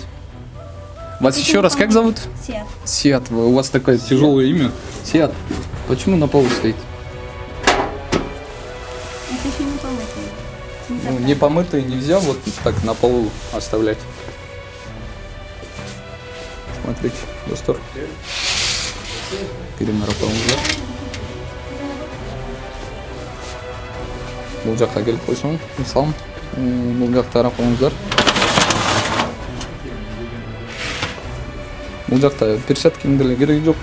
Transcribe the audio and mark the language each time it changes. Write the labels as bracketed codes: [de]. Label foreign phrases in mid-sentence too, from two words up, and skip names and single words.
[ru] Вас еще раз как зовут? Сет. Сиат. У вас такое тяжелое имя. Сиат. Почему на полу стоит? Это еще не помытый. Ну, не помытые нельзя вот так на полу оставлять. Смотрите, [ky] достор. Перемара коюңуздар. Бул жакка келип койсоң, мисалы Бул жакта карап коюңуздар. Бул жакта перчаткаң деле кереги жок.